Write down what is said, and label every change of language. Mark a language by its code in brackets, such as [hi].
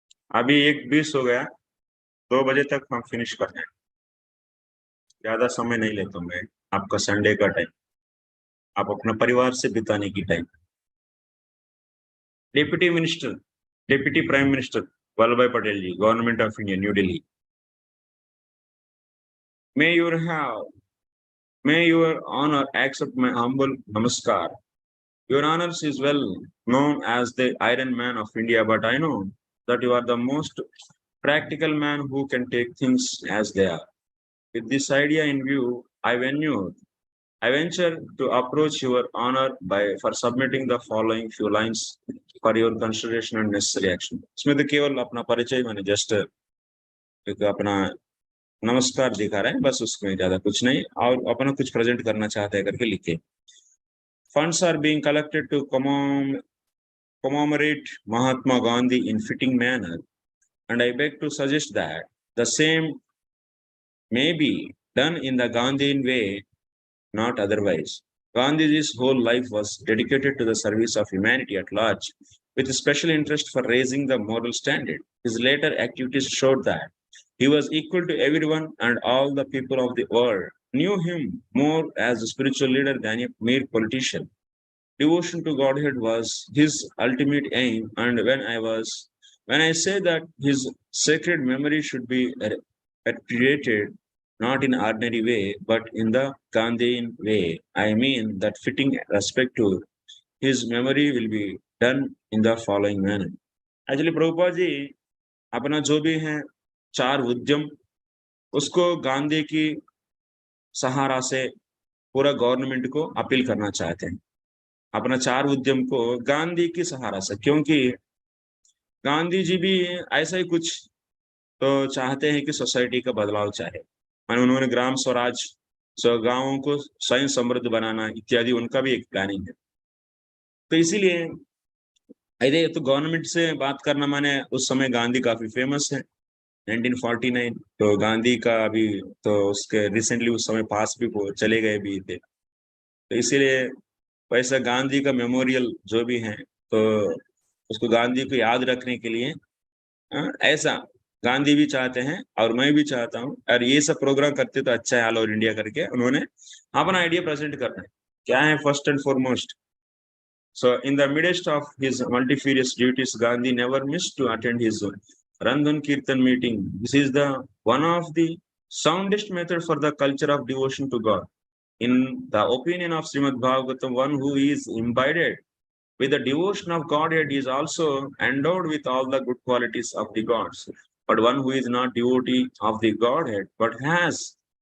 [hi] अभी 1:20 हो गया, 2 बजे तक हम फिनिश कर रहे हैं। ज्यादा समय नहीं लेता हूँ मैं। आपका संडे का टाइम, आप अपना परिवार से बिताने की time. Deputy minister, deputy prime minister Vallabh भाई पटेल जी, government of India, new Delhi. [en] May your have May your honor accept my humble namaskar. Your honor is well known as the Iron Man of India, but I know that you are the most practical man who can take things as they are. With this idea in view, I venture to approach your honor by for submitting the following few lines for your consideration and necessary action. [hi] इसमें तो केवल अपना परिचय मैंने just एक अपना नमस्कार दिखा रहे हैं, बस उसमें ज्यादा कुछ नहीं, और अपना कुछ प्रेजेंट करना चाहते हैं करके लिखे। [en] Funds are being collected to commemorate Mahatma Gandhi in fitting manner, and I beg to suggest that the same may be done in the Gandhian way, not otherwise. Gandhiji's whole life was dedicated to the service of humanity at large, with a special interest for raising the moral standard. His later activities showed that he was equal to everyone, and all the people of the world knew him more as a spiritual leader than a mere politician. Devotion to Godhead was his ultimate aim, and when I say that his sacred memory should be repudiated not in ordinary way, but in the Gandhian way, I mean that fitting respect to his memory will be done in the following manner. [hi] Actually, Prabhupada ji अपना जो भी है 4 उद्यम, उसको गांधी की सहारा से पूरा government को अपील करना चाहते हैं। अपना 4 उद्यम को गांधी की सहारा से, क्योंकि गांधी जी भी ऐसा ही कुछ तो चाहते हैं कि सोसाइटी का बदलाव चाहे। माने उन्होंने ग्राम स्वराज, गांवों को स्वयं समृद्ध बनाना इत्यादि उनका भी एक प्लानिंग है। तो इसीलिए अरे तो गवर्नमेंट से बात करना, माने उस समय गांधी काफी फेमस है 1949, तो गांधी का अभी तो उसके रिसेंटली उस समय पास भी चले गए भी थे। तो इसीलिए वैसा गांधी का मेमोरियल जो भी है, तो उसको गांधी को याद रखने के लिए ऐसा गांधी भी चाहते हैं और मैं भी चाहता हूँ, और ये सब प्रोग्राम करते तो अच्छा है ऑल ओवर इंडिया करके उन्होंने अपना आइडिया प्रेजेंट करना है। क्या है? [en] First and foremost, so in the midst of his multifarious duties, Gandhi never missed to attend his Randhan Kirtan meeting. This is the one of the soundest method for the culture of devotion to God. In the opinion of Srimad Bhagavatam, one who is imbibed with the devotion of Godhead is also endowed with all the good qualities of the gods. But one who is not devotee of the Godhead, but has